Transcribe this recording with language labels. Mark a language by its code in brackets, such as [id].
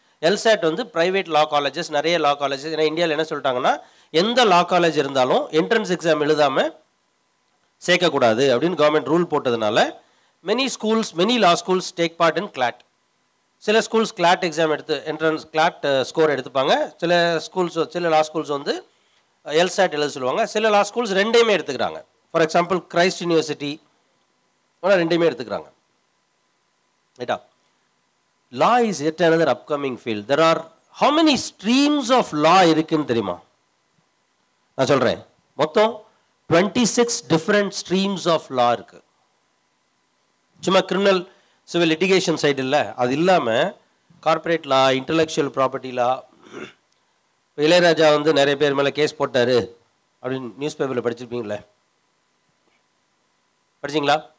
[ta] எல்சாட் வந்து ப்ரைவேட் லா காலேஜஸ், நிறைய லா காலேஜஸ். ஏன்னா இந்தியாவில் என்ன சொல்லிட்டாங்கன்னா, எந்த லா காலேஜ் இருந்தாலும் என்ட்ரன்ஸ் எக்ஸாம் எழுதாமல் சேர்க்கக்கூடாது அப்படின்னு கவர்மெண்ட் ரூல் போட்டதுனால many law schools take part in Claude. சில ஸ்கூல்ஸ் கிளாட் எக்ஸாம் எடுத்து என்ட்ரன்ஸ் கிளாட் ஸ்கோர் எடுத்துப்பாங்க. சில லா ஸ்கூல்ஸ் வந்து எல்சாட் எழுத சொல்லுவாங்க. சில லா ஸ்கூல்ஸ் ரெண்டையுமே எடுத்துக்கிறாங்க. ஃபார் எக்ஸாம்பிள் கிரைஸ்ட் யூனிவர்சிட்டி ரெண்டையுமே எடுத்துக்கிறாங்க. ரைட்டா? [en] Law is yet another upcoming field. There are how many streams of law [ta] இருக்குன்னு தெரியுமா? நான் சொல்கிறேன், மொத்தம் 26 [en] different streams of law [ta] இருக்கு. சும்மா கிரிமினல் சிவில் லிட்டிகேஷன் சைடு இல்லை, அது இல்லாமல் கார்பரேட் லா, இன்டலெக்சுவல் ப்ராப்பர்ட்டி லா. இளையராஜா வந்து நிறைய பேர் மேலே கேஸ் போட்டார் அப்படின்னு நியூஸ் பேப்பரில் படிச்சிருப்பீங்களே, படிச்சிங்களா?